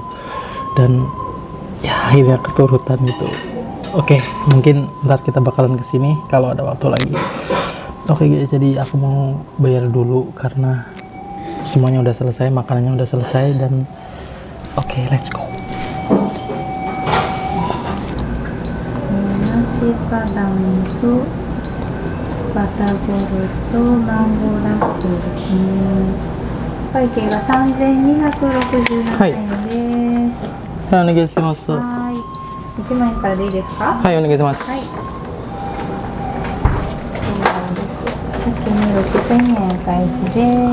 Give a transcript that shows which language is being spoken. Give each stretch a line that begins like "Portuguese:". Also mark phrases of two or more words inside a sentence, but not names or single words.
Indonesian: Dan ya akhirnya keturutan gitu. Oke, mungkin ntar kita bakalan kesini kalau ada waktu lagi. Oke guys, jadi aku mau bayar dulu karena semuanya udah selesai, makanannya udah selesai. Dan oke,
English: let's go.
Indonesian: Nasi Padang itu batagor
Japanese: とマンゴーラッシュですね。会計が3267円です。はい、お願いします。はい。1万円からでいいですか？はい、お願いします。はい。先に6000円お返しです。